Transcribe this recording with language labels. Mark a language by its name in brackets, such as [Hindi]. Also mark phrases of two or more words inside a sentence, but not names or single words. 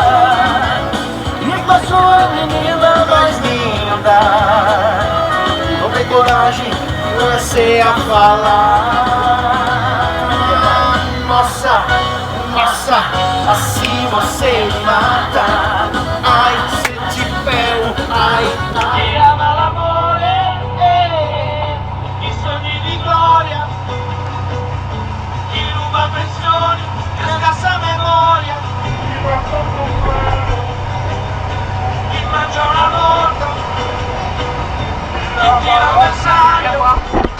[Portuguese] E passou a menina mais linda. Tomei coragem, comecei a falar. Nossa, assim você me mata. Ai, se te pego, ai. [Italian] Ti ama l'amore, i sogni di gloria. Chi ruba pensioni, che scassa memoria. Chi mangia una volta, chi tira bersaglio.